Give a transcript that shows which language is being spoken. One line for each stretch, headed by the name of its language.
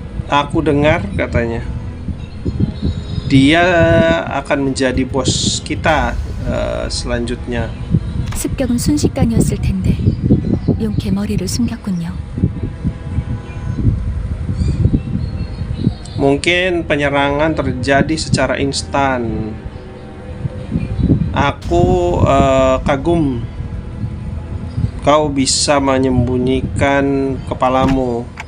Indonesian: Aku dengar katanya dia akan menjadi bos kita selanjutnya.
Korean: 습격은 순식간이었을 텐데 용케 머리를 숨겼군요.
Indonesian: Mungkin penyerangan terjadi secara instan. Aku kagum kau bisa menyembunyikan kepalamu.